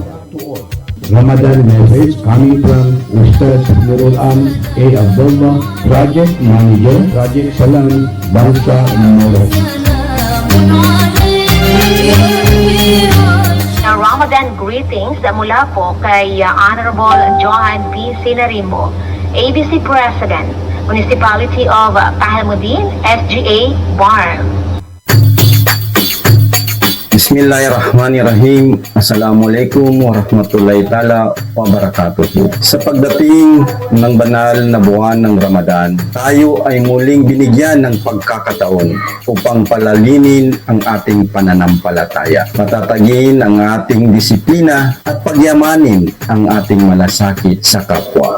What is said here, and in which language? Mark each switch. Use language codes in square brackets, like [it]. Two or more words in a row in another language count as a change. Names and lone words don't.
[en] Ramadan message coming from Ustaz Nurul Am A. Abdullah, Project Manager, Project Salam, Bangsamoro. Ramadan greetings [tl] mula po kay Honorable Johan P. Sinarimo, ABC President, Municipality of Pahalmudin, SGA, Barm. [ar] Bismillahirrahmanirrahim. السلام عليكم ورحمة الله تعالى وبركاته. [tl] Sa pagdating ng banal na buwan ng Ramadan, tayo ay muling binigyan ng pagkakataon upang palalimin ang ating pananampalataya, matatagin ang ating disiplina at pagyamanin ang ating malasakit sa kapwa.